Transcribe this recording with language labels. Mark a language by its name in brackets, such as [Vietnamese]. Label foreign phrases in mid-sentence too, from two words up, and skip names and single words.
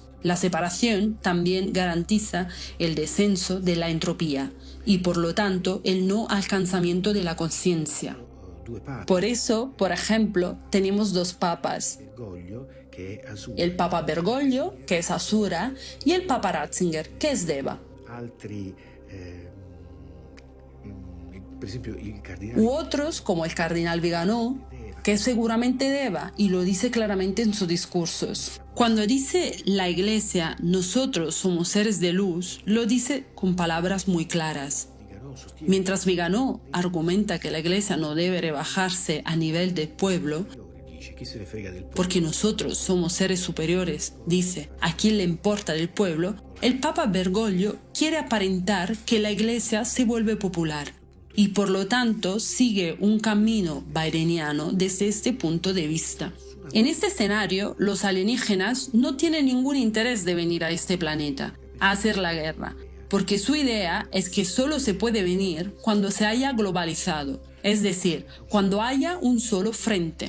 [Spanish] La separación también garantiza el descenso de la entropía y por lo tanto el no alcanzamiento de la conciencia. [Italian] due papi, [Spanish] Por eso, por ejemplo, tenemos dos papas, [Italian] Bergoglio che è Asura, [Spanish] el Papa Bergoglio, que es Asura, y el Papa Ratzinger, que es Deva. [Italian] altri per esempio i cardinali [Spanish] U otros, como el cardenal Viganò, que es seguramente Deva, y lo dice claramente en sus discursos. Cuando dice la Iglesia, nosotros somos seres de luz, lo dice con palabras muy claras. [Italian] Viganò sostiene [Spanish] Mientras Viganò argumenta que la Iglesia no debe rebajarse a nivel del pueblo, [Italian] dice chi se ne frega del [Spanish] porque nosotros somos seres superiores, dice, ¿a quién le importa del pueblo? El Papa Bergoglio quiere aparentar que la Iglesia se vuelve popular y por lo tanto sigue un camino bideniano desde este punto de vista. En este escenario, los alienígenas no tienen ningún interés de venir a este planeta a hacer la guerra, porque su idea es que solo se puede venir cuando se haya globalizado, es decir, cuando haya un solo frente.